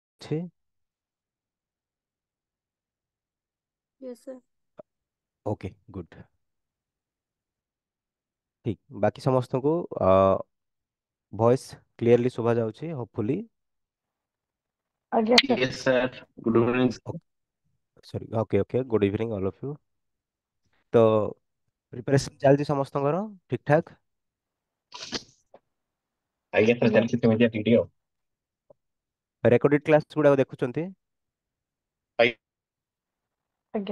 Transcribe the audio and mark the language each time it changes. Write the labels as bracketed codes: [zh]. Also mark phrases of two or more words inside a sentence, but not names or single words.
[or] ଅଛି? [en] Yes sir. OK good. [or] ଠିକ ବାକି ସମସ୍ତଙ୍କୁ [en] voice clearly [or] ଶୁଭା ଯାଉଛି ହୋପଫୁଲି। ଆଜ୍ଞା ସାର୍। [en] Yes, sir. Good evening. Sorry okay okay good evening all of you. [or] ତ ପ୍ରିପାରେସନ୍ ଚାଲିଛି ସମସ୍ତଙ୍କର ଠିକ ଠାକ? ଆଜ୍ଞା ସାର୍ ଆଜ୍ଞା ଚାଲିଛି ସେମିତି ଟିକେ ଆଉ। [en] recorded class [or] ଗୁଡାକ ଦେଖୁଛନ୍ତି? ଆଜ୍ଞା